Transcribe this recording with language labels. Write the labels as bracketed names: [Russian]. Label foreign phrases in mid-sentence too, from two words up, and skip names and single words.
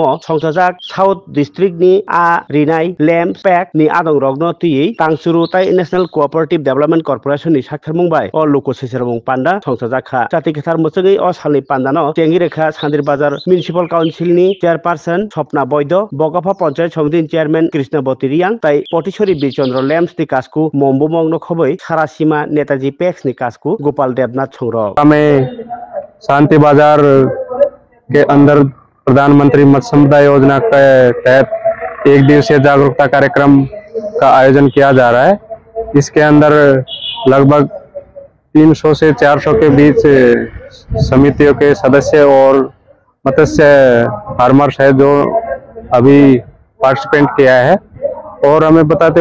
[Kok Borok] संसाजाक साउथ डिस्ट्रिक्ट नि आ रिनाय लैम्प पैक नि आदं रग्न तुई तांगचुरुताय नेशनल कोअपारेटिव डेभलपमेंट कर्पोरेशन नि साक्षर मुंबाई अ लोको सिजारमं पान्डा संसाजाखा जाति केथार मुसुगै अ सालनि पान्डानो टेंगि रेखा सान्त्रि बाजार म्युनिसिपल काउन्सिल नि चेयरपर्सन स्वप्ना बैद बगफा पंचायत समिति चेयरमैन कृष्णबती रियांग तै पटिशरी बिरचंद्र लैम्प्स नि कास्कु मोम्बुमंग खबै सारासीमा नेताजी पैक्स नि कास्कु गोपाल देवनाथ छोंग [Hindi] में शांति बाजार के अंदर प्रधानमंत्री मत्स्य संपदा योजना के तहत एक दिवसीय जागरूकता कार्यक्रम का आयोजन किया जा रहा है। इसके अंदर लगभग 300 से 400 के बीच समितियों के सदस्य और मत्स्य फार्मर्स है जो अभी पार्टिसिपेंट किया है और हमें बताते